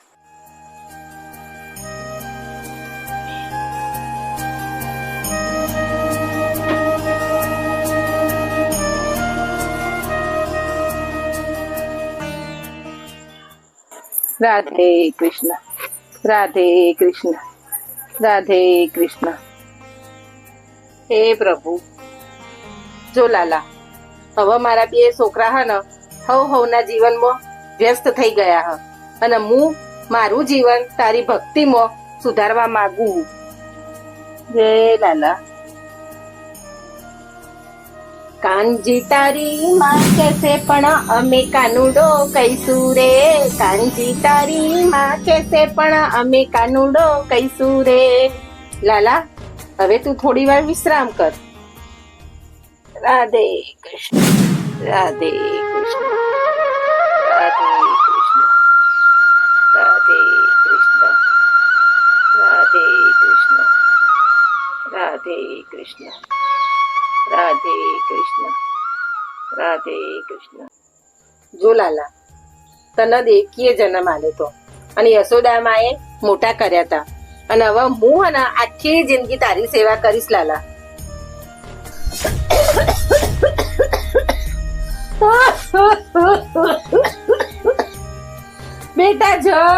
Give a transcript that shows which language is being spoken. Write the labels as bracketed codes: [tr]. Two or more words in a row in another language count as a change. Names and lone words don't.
[hi] राधे कृष्ण राधे कृष्ण राधे कृष्ण हे [gu] प्रभु જો લાલા હવે મારા બે છોકરા હે ને હવના જીવનમાં વ્યસ્ત થઈ ગયા હ અને હું મારું જીવન તારી ભક્તિમાં સુધારવા માંગુ છું. જય લાલા. કાનજી તારી માં કેસે પણ અમે કાનુડો કઈશું રે. કાનજી તારી માં કેસે પણ અમે કાનુડો કઈશું રે. લાલા હવે તું થોડી વાર વિશ્રામ કર. [hi] राधे कृष्ण राधे कृष्ण राधे कृष्ण राधे कृष्ण राधे कृष्ण राधे कृष्ण राधे कृष्ण राधे कृष्ण. [gu] જો લાલા તને દેખીએ જન્મ આલ્યો તો અને યશોદા માએ મોટા કર્યા હતા અને હવે હું અને આખી જિંદગી તારી સેવા કરીશ લાલા. બેટા જય.